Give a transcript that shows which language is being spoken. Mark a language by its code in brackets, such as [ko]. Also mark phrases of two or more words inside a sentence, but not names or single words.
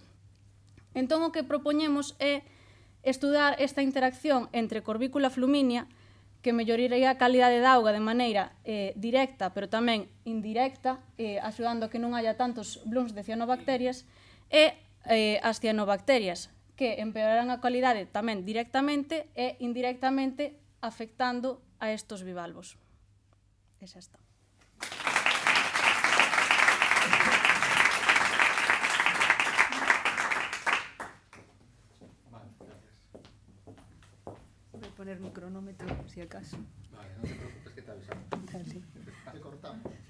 [gl] Entón, o que propoñemos é estudar esta interacción entre Corbicula fluminia, que melloraría a calidade da auga de maneira directa, pero tamén indirecta, axudando a que non haya tantos blooms de cianobacterias, e as cianobacterias, que empeorarán a calidade tamén directamente e indirectamente afectando a estos bivalvos. E xa está. [es] Voy a poner mi cronómetro, si acaso. Vale, no te preocupes que te avisamos. Sí. Te cortamos.